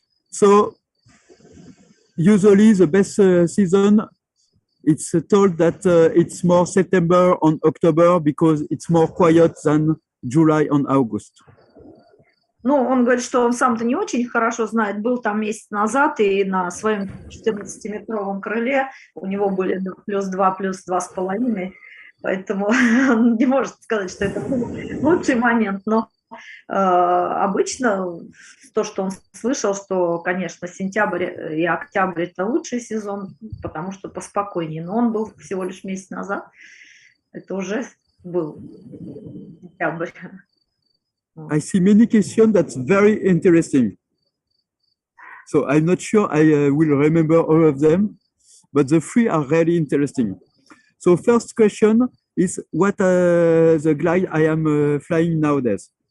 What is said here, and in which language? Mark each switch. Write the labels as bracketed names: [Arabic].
[English] So usually the best season, it's told that it's more September and October because it's more quiet than July and August. [Russian] Ну, он говорит, что он сам-то не очень хорошо знает, был там месяц назад, и на своем 14-метровом крыле у него были плюс 2, плюс 2,5, поэтому он не может сказать, что это был лучший момент, но обычно то, что он слышал, что, конечно, сентябрь и октябрь – это лучший сезон, потому что поспокойнее, но он был всего лишь месяц назад, это уже был сентябрь. [English] I see many questions that's very interesting. So I'm not sure I will remember all of them, but the three are really interesting. So first question is what the glide I am flying nowadays.